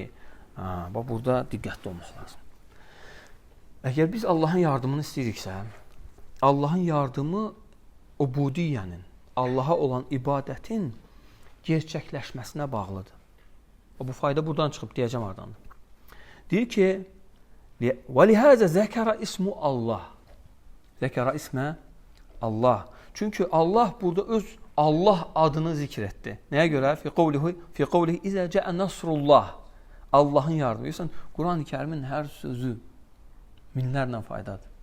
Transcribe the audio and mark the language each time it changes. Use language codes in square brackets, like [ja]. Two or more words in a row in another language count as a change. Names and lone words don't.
[az] Burada diqqətli olmaq lazım. Əgər biz Allahın yardımını istəyiriksə, Allahın yardımı ubudiyyənin, Allaha olan ibadətin gerçəkləşməsinə bağlıdır. Bu fayda buradan çıxıb deyəcəm ardından. Deyir ki, [ar] وَلِهَذَا ذَكَرَ اسم الله. ذكر اسم الله. [az] Çünki Allah burada öz Allah adını zikr etdi. Nəyə görə? [ar] في قوله إذا جاء نصر الله. [az] Allahın yardımı. Görürsən, Quran-ı Kərimin hər sözü minlərlə faydadır.